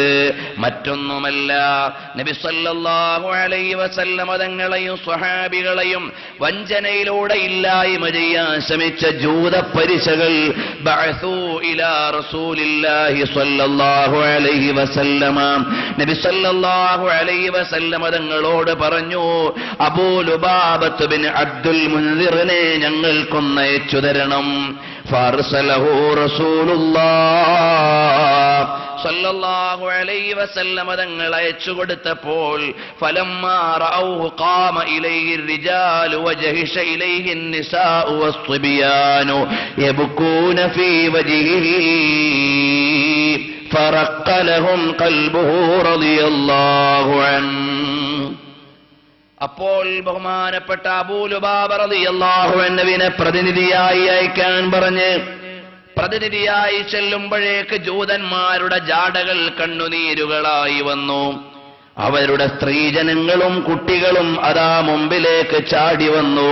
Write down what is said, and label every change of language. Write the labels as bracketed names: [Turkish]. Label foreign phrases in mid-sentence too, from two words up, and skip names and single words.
[Malayalam] മറ്റൊന്നുമല്ല, നബി [Arabic] صلى الله عليه وسلم [Malayalam] തങ്ങളെയും സ്വഹാബികളെയും വഞ്ചനയിലൂടെ ഇല്ലായ്മ ചെയ്യാൻ ശ്രമിച്ച ജൂത പരിശകൾ [Arabic] بعثوا إلى رسول الله صلى الله عليه وسلم, [Malayalam] നബി [Arabic] صلى الله عليه وسلم [Malayalam] തങ്ങളോട് പറഞ്ഞു, അബൂലുബാബത്ത് ബിൻ അബ്ദുൽ മുൻസിറിനെ ഞങ്ങൾക്കൊന്നയച്ചു തരണം. [Arabic] فأرسله رسول الله صلى الله عليه وسلم [Malayalam] തങ്ങൾ അയച്ചു കൊടുത്തപ്പോൾ [Arabic] فلما رأوه قام إليه الرجال وجهش إليه النساء والصبيان يبكون في وجهه فرق لهم قلبه رضي الله عنه. [Malayalam] അപ്പോൾ ബഹുമാനപ്പെട്ട അബൂലുബാബ [Arabic] رضي الله عنه [Malayalam] പ്രതിനിധിയായി അയക്കാൻ പറഞ്ഞ് പ്രതിനിധിയായി ചെല്ലുമ്പോഴേക്ക് ജൂതന്മാരുടെ ജാടകൾ കണ്ണുനീരുകളായി വന്നു. അവരുടെ സ്ത്രീജനങ്ങളും കുട്ടികളും അതാ മുമ്പിലേക്ക് ചാടി വന്നു.